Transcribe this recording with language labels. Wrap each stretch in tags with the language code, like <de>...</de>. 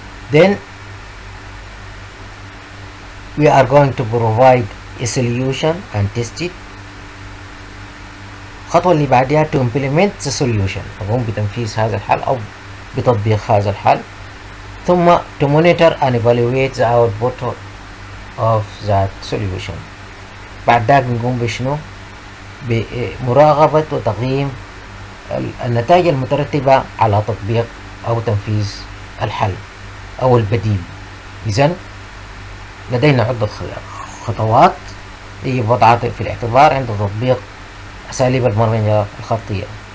<en>Then we are going to provide a solution and test it.</en> <ar>الخطوة اللي بعدها</ar> <en>to implement the solution،</en> <ar>نقوم بتنفيذ هذا الحل أو بتطبيق هذا الحل.</ar> <en>ثم to monitor and evaluate the output of that solution.</en> <ar>بعد ذلك نقوم بشنو؟ بمراقبة وتقييم النتائج المترتبة على تطبيق أو تنفيذ الحل أو البديل. إذن لدينا عدة خطوات يجب وضعها في الاعتبار عند تطبيق أساليب البرمجة الخطية.</ar>